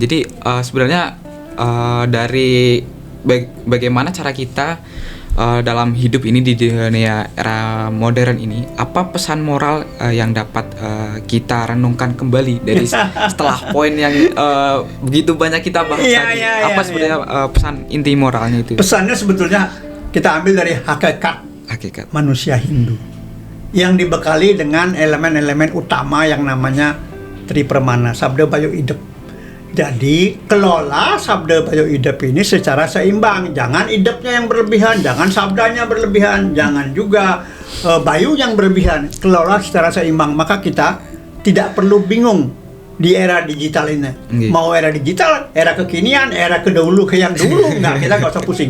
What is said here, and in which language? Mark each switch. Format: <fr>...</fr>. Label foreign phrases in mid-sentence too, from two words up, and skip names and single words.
<id>Jadi sebenarnya dari bagaimana cara kita dalam hidup ini di dunia era modern ini, apa pesan moral yang dapat kita renungkan kembali dari setelah poin yang begitu banyak kita bahas tadi? Apa sebenarnya pesan inti moralnya itu? Pesannya sebetulnya kita ambil dari hakikat manusia Hindu yang dibekali dengan elemen-elemen utama yang namanya Tripramana, Sabda Bayo Idep. Jadi kelola sabda bayo idep ini secara seimbang. Jangan idepnya yang berlebihan, jangan sabdanya berlebihan, jangan juga bayu yang berlebihan. Kelola secara seimbang. Maka kita tidak perlu bingung di era digital ini. Mau era digital, era kekinian, era kedahulu ke yang dulu, kita nggak usah pusing.</id>